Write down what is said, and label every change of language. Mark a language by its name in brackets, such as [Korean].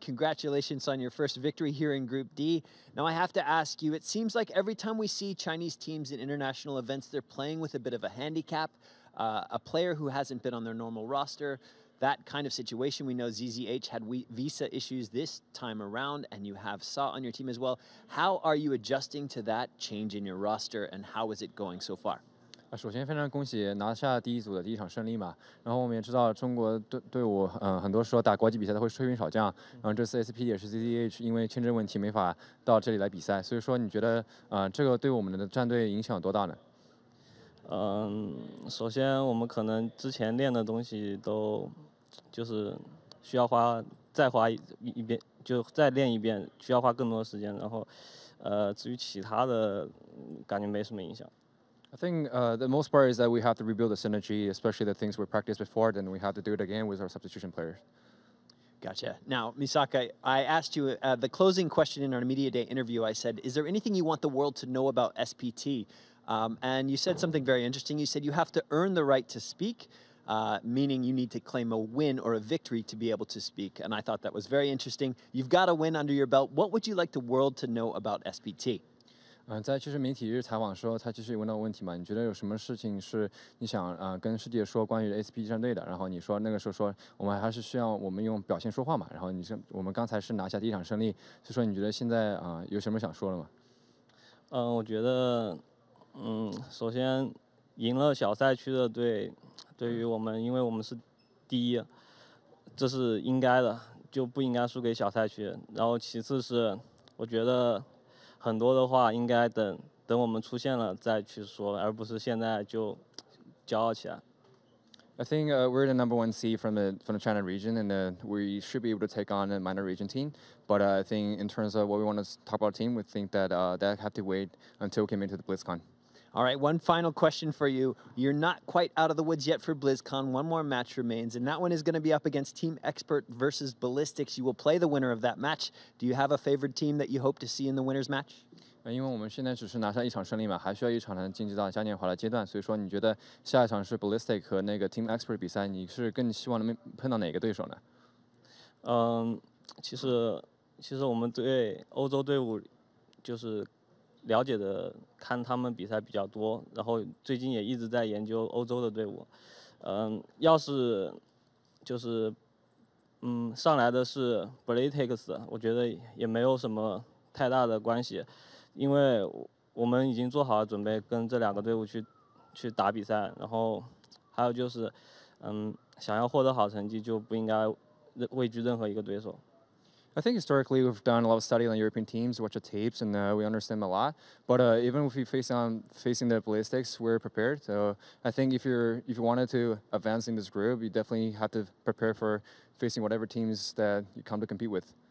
[English] Congratulations on your first victory here in Group D. Now I have to ask you, it seems like every time we see Chinese teams in international events, they're playing with a bit of a handicap, a player who hasn't been on their normal roster. That kind of situation, we know ZZH had visa issues this time around, and you have Sa on your team as well. How are you adjusting to that change in your roster, and how is it going so far? [Chinese] 首先非常恭喜拿下第一组的第一场胜利嘛。然后我们也知道中国队伍，很多时候打国际比赛都会吹兵少将。然后这次 SP 也是 ZZH 因为签证问题没法到这里来比赛，所以说你觉得这个对我们的战队影响有多大呢？首先我们可能之前练的东西都就是需要再花一遍，就再练一遍，需要花更多的时间。然后至于其他的，感觉没什么影响。 [English] I think the most part is that we have to rebuild the synergy, especially the things we practiced before, then we have to do it again with our substitution players. Gotcha. Now, Misaka, I asked you the closing question in our Media Day interview. I said, is there anything you want the world to know about SPT? And you said something very interesting. You said you have to earn the right to speak, meaning you need to claim a win or a victory to be able to speak. And I thought that was very interesting. You've got a win under your belt. What would you like the world to know about SPT? [Chinese] 在其实媒体日采访的时候，他其实也问到问题嘛，你觉得有什么事情是你想跟世界说关于 SP 战队的？然后你说那个时候说我们还是需要我们用表现说话嘛。然后你说我们刚才是拿下第一场胜利，所以说你觉得现在有什么想说的吗？我觉得首先赢了小赛区的队，对于我们，因为我们是第一，这是应该的，就不应该输给小赛区。然后其次是我觉得。很多的话应该等我们出现了再去说，而不是现在就骄傲起来。 [English] I think we're the #1 seed from the China region, and we should be able to take on a minor region team. But I think in terms of what we want to talk about team, we think that that have to wait until we came into the BlizzCon. All right, one final question for you. You're not quite out of the woods yet for BlizzCon. One more match remains, and that one is going to be up against Team Expert versus Ballistics. You will play the winner of that match. Do you have a favorite team that you hope to see in the winner's match? [Chinese] 因为我们现在只是拿下一场胜利嘛，还需要一场才能晋级到嘉年华的阶段。所以说，你觉得下一场是 Ballistic 和那个 Team Expert 比赛，你是更希望能碰到哪个对手呢？其实我们对欧洲队伍就是了解的，看他们比赛比较多，然后最近也一直在研究欧洲的队伍。要是就是上来的是 Ballistics， 我觉得也没有什么太大的关系。因为我们已经做好了准备，跟这两个队伍去打比赛，然后还有就是，想要获得好成绩，就不应该畏惧任何一个对手。 [English] I think historically we've done a lot of study on European teams, watch the tapes, and we understand them a lot. But even if we facing the ballistics, we're prepared. So I think if you wanted to advance in this group, you definitely have to prepare for facing whatever teams that you come to compete with.